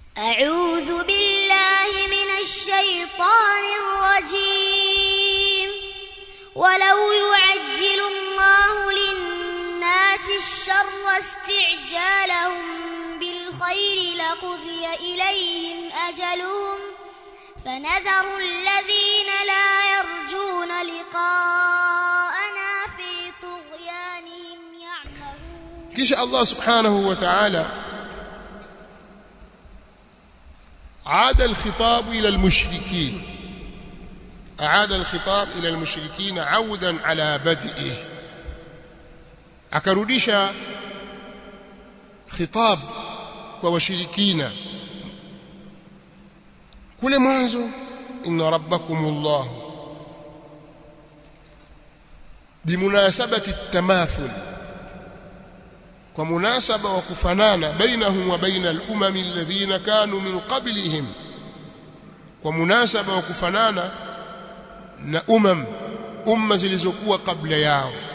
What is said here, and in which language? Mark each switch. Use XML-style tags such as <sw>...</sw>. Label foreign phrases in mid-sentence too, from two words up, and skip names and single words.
<ar>أعوذ بالله من الشيطان الرجيم ولو يعجل الله للناس الشر استعجالهم بالخير لقضي إليهم أجلهم فنذر الذين لا يرجون لقاءنا في طغيانهم يعمهون. كيش الله سبحانه وتعالى عاد الخطاب إلى المشركين، أعاد الخطاب إلى المشركين عودا على بدئه،</ar> <sw>akarudisha khitab kwa washirikina kule mwanzo,</sw> <ar>إن ربكم الله بمناسبة التماثل,</ar> <sw>kwa munasaba wa kufanana</sw> <ar>بينهم وبين الأمم الذين كانوا من قبلهم,</ar> <sw>kwa munasaba wa kufanana na umma zilizokuwa kabla yao.</sw>